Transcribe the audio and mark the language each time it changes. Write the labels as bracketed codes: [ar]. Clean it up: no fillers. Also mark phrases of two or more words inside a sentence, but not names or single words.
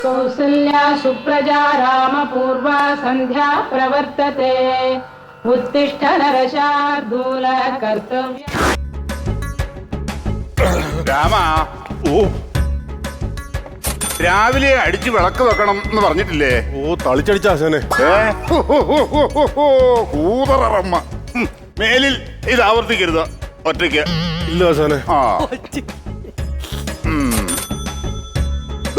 [sa] कौसल्या सुप्रजा रामपूर्वा सन्ध्या प्रवर्तते उत्तिष्ठ नरशार्दूल कर्तव्य [ml] രാമ ഓ രാവിലെ അടിച്ച് വിളക്ക് വെക്കണം എന്ന് പറഞ്ഞിട്ടില്ലേ? ഓ തളിച്ചടിച്ച ആശാനെ. കൂതറമ്മ മേലിൽ ഇത് ആവർത്തിക്കരുത് ഒറ്റയ്ക്ക്. ഇല്ല ആശാനെ. ആ ഓ